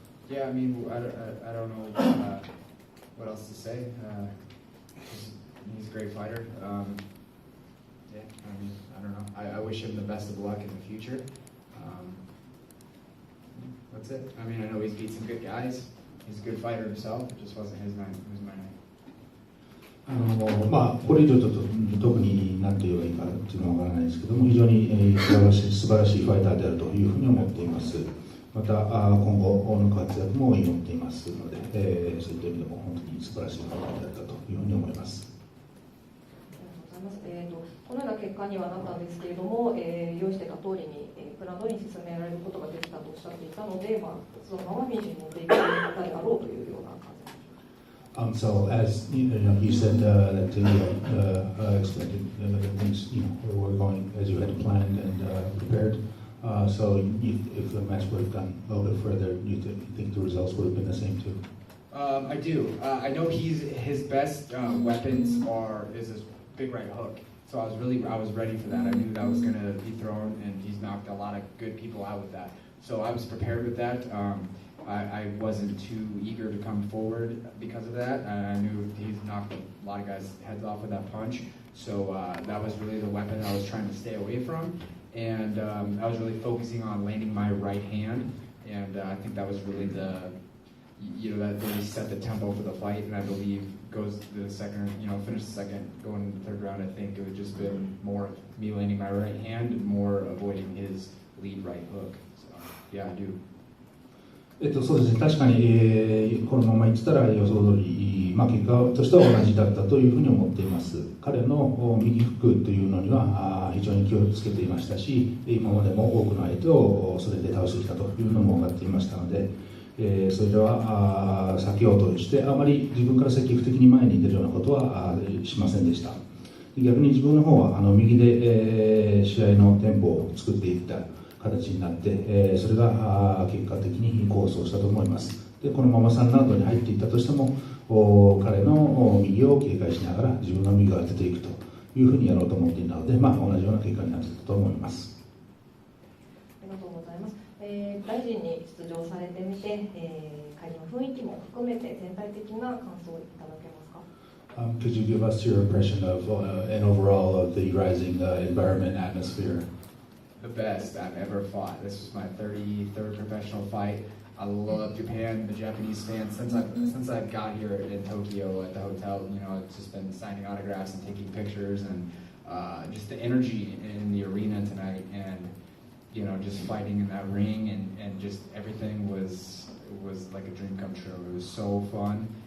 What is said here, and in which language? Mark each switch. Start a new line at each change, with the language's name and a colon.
English: Yeah, I mean, I don't know what else to say. He's a great fighter. Yeah, I mean, I don't know. I wish him the best of luck in the future. That's it. I mean, I know he's beat some good guys. He's a good fighter himself. It just wasn't his night. It was my night.
Japanese: これ以上ちょっと特に何て言えばいいかっていうのはわからないですけども、非常に素晴らしいファイターであるというふうに思っています。また今後の活躍も祈っていますので、そういった意味でも本当に素晴らしいファイターだったというふうに思います。ありがとうございます。このような結果にはなったんですけれども、用意してた通りに、プラン通りに進められることができたとおっしゃっていたので、そのままフィニッシュに持っていけたであろうというような感じです。
English: So as you said that you expected things were going as you had planned and prepared. So if the match would have gone a little bit further, you think the results would have been the same too? I do. I know his best weapons is his big right hook. So I was ready for that. I knew that was going to be thrown, and he's knocked a lot of good people out with that. So I was prepared with that. I wasn't too eager to come forward because of that. I knew he's knocked a lot of guys' heads off with that punch. So that was really the weapon I was trying to stay away from. And I was really focusing on landing my right hand. And I think that was really that really set the tempo for the fight. And I believe goes to the second, finish the second, going into the third round. I think it would just been more me landing my right hand and more avoiding his lead right hook. So yeah, I do.
Japanese: そうですね、確かに、このままいってたら予想通り、結果としては同じだったというふうに思っています。彼の右フックというのには非常に気をつけていましたし、今までも多くの相手をそれで倒してきたというのも分かっていましたので、それでは避けようとしてあまり自分から積極的に前に出るようなことはしませんでした。逆に自分の方は右で試合のテンポを作っていった形になって、それが結果的に功を奏したと思います。でこのまま3ラウンドに入っていったとしても、彼の右を警戒しながら自分の右を当てていくというふうにやろうと思っていたので、同じような結果になっていたと思います。ありがとうございます。大臣に出場されてみて、会議の雰囲気も含めて全体的な感想をいただけますか。
English: Could you give us your impression of and overall of the Rizin environment atmosphere? The best I've ever fought. This was my 33rd professional fight. I love Japan, the Japanese fans. Since I got here in Tokyo at the hotel, it's just been signing autographs and taking pictures, and just the energy in the arena tonight, and just fighting in that ring, and just everything was like a dream come true. It was so fun.